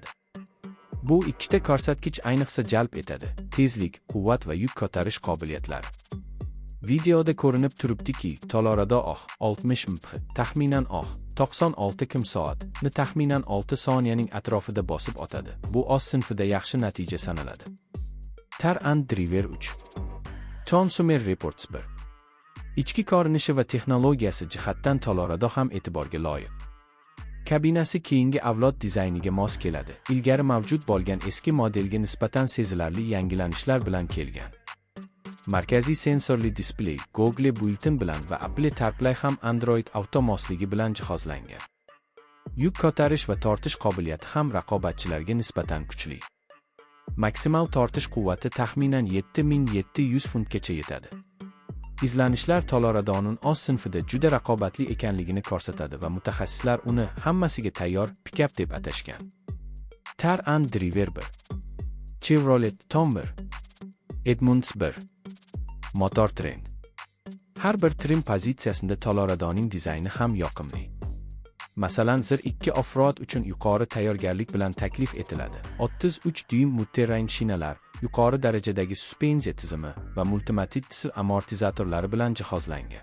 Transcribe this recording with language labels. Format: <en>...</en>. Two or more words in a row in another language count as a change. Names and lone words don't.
<uz>Bu ikkita ko'rsatkich ayniqsa jalb etadi: tezlik, quvvat va yuk ko'tarish qobiliyatlari. Videoda ko'rinib turibdiki, Colorado 60 mph, taxminan 96 km/soat ni taxminan 6 soniyaning atrofida bosib o'tadi. Bu oz sinfida yaxshi natija sanaladi. Tar and Driver 3. Consumer Reports 1. Ichki ko'rinishi va texnologiyasi jihatdan Colorado ham e'tiborga loyiq. Kabinasi keyingi avlod dizayniga mos keladi. Ilgari mavjud bo'lgan eski modelga nisbatan sezilarli yangilanishlar bilan kelgan. Markaziy sensorli displey, Google built-in bilan va Apple CarPlay ham Android Auto mosligi bilan jihozlangan. Yuk ko'tarish va tortish qobiliyati ham raqobatchilarga nisbatan kuchli. Maksimal tortish quvvati taxminan 7700 funtgacha yetadi. Izlanishlar Coloradoning oz sinfida juda raqobatli ekanligini ko'rsatadi va mutaxassislar uni hammasiga tayyor pikap deb atashgan. Tar and Driver 1. Chevrolet Tom 1. Edmunds 1. Motor Trend. Har bir trim pozitsiyasida Coloradoning dizayni ham yoqimli. Masalan, Zir 2 off-road uchun yuqori tayyorgarlik bilan taklif etiladi. 33 dyum multi-terrain shinalar, yuqori darajadagi suspenziya tizimi va multimatid amortizatorlari bilan jihozlangan.</uz>